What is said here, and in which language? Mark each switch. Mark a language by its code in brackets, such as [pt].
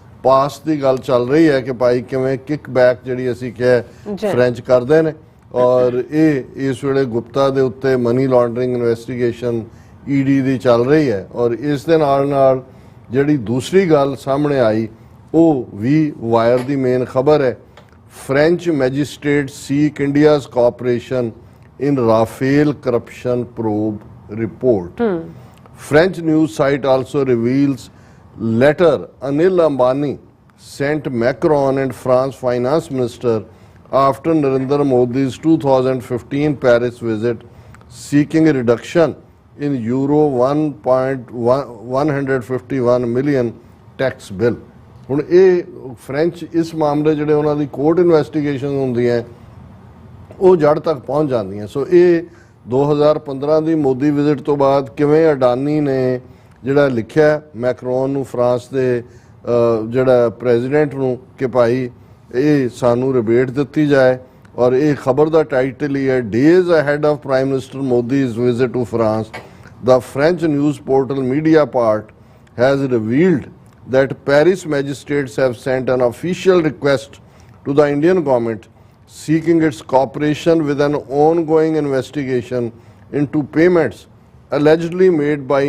[pa] ਪਾਸ ਦੀ ਗੱਲ ਚੱਲ ਰਹੀ ਹੈ ਕਿ ਭਾਈ ਕਿਵੇਂ ਕਿਕ ਬੈਕ ਜਿਹੜੀ ਅਸੀਂ ਕਿਹਾ ਫ੍ਰੈਂਚ ਕਰਦੇ ਨੇ, ਔਰ ਇਹ ਇਸ ਵੇਲੇ ਗੁਪਤਾ ਦੇ ਉੱਤੇ ਮਨੀ ਲਾਂਡਰਿੰਗ ਇਨਵੈਸਟੀਗੇਸ਼ਨ ਈਡੀ ਦੀ ਚੱਲ ਰਹੀ ਹੈ। ਔਰ ਇਸ ਦੇ ਨਾਲ ਜਿਹੜੀ ਦੂਸਰੀ ਗੱਲ ਸਾਹਮਣੇ ਆਈ ਉਹ ਵੀ ਵਾਇਰ ਦੀ ਮੇਨ ਖਬਰ ਹੈ। [en] French magistrate seek India's cooperation in Rafale corruption probe report. French news site also reveals letter Anil Ambani sent Macron and France finance minister after Narendra Modi's 2015 Paris visit, seeking a reduction in euro 151 million tax bill. [pa] ਹੁਣ ਇਹ French ਇਸ ਮਾਮਲੇ ਜਿਹੜੇ ਉਹਨਾਂ ਦੀ court investigation ਹੁੰਦੀਆਂ ਉਹ ਜੜ ਤੱਕ ਪਹੁੰਚ ਜਾਂਦੀਆਂ। ਸੋ ਇਹ 2015 ਦੀ ਮੋਦੀ ਵਿਜ਼ਿਟ ਤੋਂ ਬਾਅਦ ਕਿਵੇਂ ਅਡਾਨੀ ਨੇ ਜਿਹੜਾ ਲਿਖਿਆ ਮੈਕਰੋਨ ਨੂੰ, ਫਰਾਂਸ ਦੇ ਜਿਹੜਾ ਪ੍ਰੈਜ਼ੀਡੈਂਟ ਨੂੰ, ਕਿ ਭਾਈ ਇਹ ਸਾਨੂੰ ਰਿਬੇਟ ਦਿੱਤੀ ਜਾਏ। ਔਰ ਇਹ ਖਬਰ ਦਾ ਟਾਈਟਲ ਹੀ ਹੈ [en] days ahead of prime minister Modi's visit to France, the French news portal Mediapart has revealed that Paris magistrates have sent an official request to the Indian government seeking its cooperation with an ongoing investigation into payments allegedly made